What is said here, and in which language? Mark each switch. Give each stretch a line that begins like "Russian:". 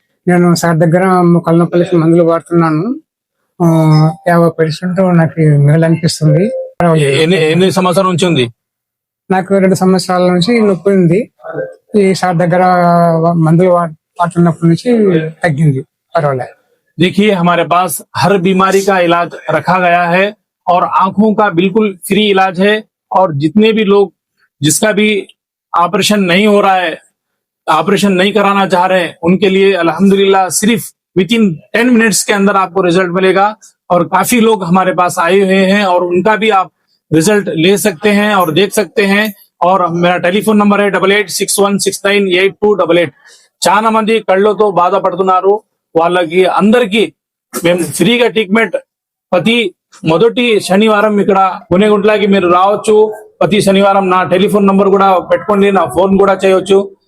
Telugu: నేను సార్ దగ్గర మోకాళ్ళ నొప్పులకి మందులు వాడుతున్నాను. 50% నాకు మేలు అనిపిస్తుంది. ఎన్ని సంవత్సరాల నుంచి ఉంది? నాకు 2 సంవత్సరాల నుంచి నొప్పి ఉంది. ఈ సార్ దగ్గర మందులు వాడుతున్నప్పటి నుంచి తగ్గింది, పర్వాలేదు.
Hindi: देखिए, हमारे पास हर बीमारी का इलाज रखा गया है और आंखों का बिल्कुल फ्री इलाज है और जितने भी लोग जिसका भी ऑपरेशन नहीं हो रहा है, ऑपरेशन नहीं कराना चाह रहे हैं, उनके लिए अल्हम्दुलिल्लाह सिर्फ विदिन 10 मिनट्स के अंदर आपको रिजल्ट मिलेगा और काफी लोग हमारे पास आए हुए हैं और उनका भी आप रिजल्ट ले सकते हैं और देख सकते हैं। और मेरा टेलीफोन नंबर है 8861698288।
Telugu: చాలా మంది కళ్ళతో బాధపడుతున్నారు, వాళ్ళకి అందరికి మేము ఫ్రీగా ట్రీట్మెంట్ ప్రతి మొదటి శనివారం ఇక్కడ గునేగుంట్లకి మీరు రావచ్చు. ప్రతి శనివారం నా టెలిఫోన్ నంబర్ కూడా పెట్టుకోండి, నా ఫోన్ కూడా చేయవచ్చు.